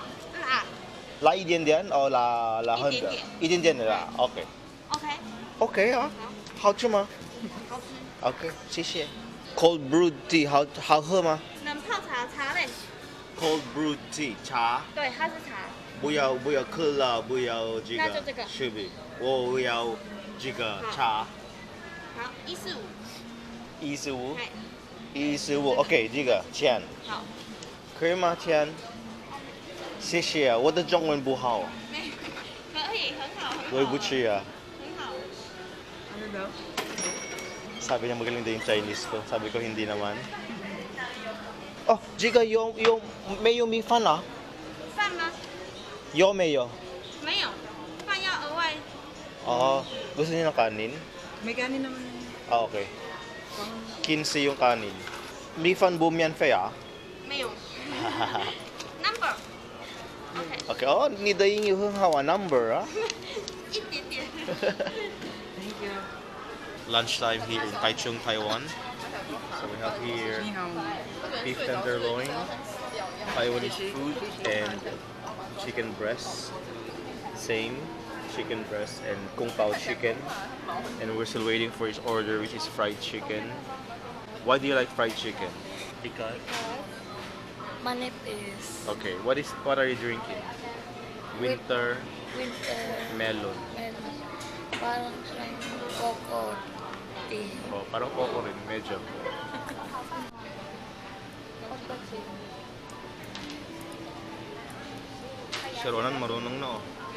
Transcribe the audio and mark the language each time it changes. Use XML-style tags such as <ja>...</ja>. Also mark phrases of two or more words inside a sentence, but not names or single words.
<zh>Lá 一点点 or 啦很的？一点点的啦。OK。 OK。 OK 啊，好吃吗？好吃。 OK， 谢谢。</zh> <en>Cold brewed tea</en> <zh>好喝吗能泡茶嘞？</zh> <en>？Cold brewed tea 茶，</en> <zh>对，它是茶。不要可乐，不要这个。那就这个。是不？我要这个茶。好，145。 145。嗨。 145 OK， 这个钱。好。可以吗？钱。谢谢，我的中文不好。可以，很好，很好。对不起啊。很好。</zh> <tl>Sabi niya magaling din yung Chinese ko. Sabi ko hindi naman.</tl> <zh>Oh, 这个没有米饭啊？饭吗？有没有？没有，饭要额外。</zh> <tl>Oh, gusto niyo ng kanin? May kanin naman. Ah, okay. 15 yung kanin.</tl> <zh>米饭不免费啊？没有。Number。 OK， OK。哦，你的英语很好啊，number 啊。一点点。</zh> <en>Thank you. Lunchtime here in Taichung, Taiwan. So we have here beef tenderloin, Taiwanese food, and chicken breast. Same chicken breast and kung pao chicken. And we're still waiting for his order, which is fried chicken. Why do you like fried chicken? Because.</en> <tl>Manipis.</tl> <en>Okay. What are you drinking? Winter melon.</en> <tl>Parang siyang coco tea. Oh, parang coco rin, medyo. Si Ronan marunong na oh.</tl>